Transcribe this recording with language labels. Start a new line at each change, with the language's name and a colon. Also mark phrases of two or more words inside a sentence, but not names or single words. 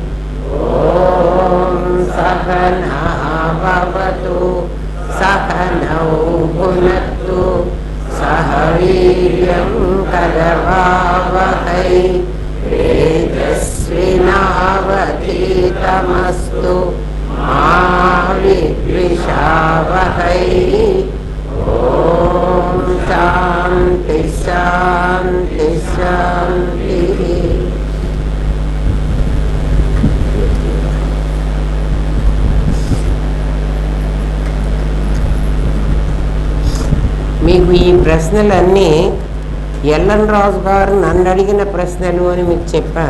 Sanskrit: ॐ सहना भवतु सहनौ भुनक्तु सह वीर्यं करवावहै तेजस्विनावधीतमस्तु मा विद्विषावहै। ॐ शान्ति शान्ति शान्तिः।
Telugu: మీకు ఈ ప్రశ్నలన్నీ ఎల్ఎన్ రాజు గారు నన్ను అడిగిన ప్రశ్నలు అని మీకు చెప్పాను.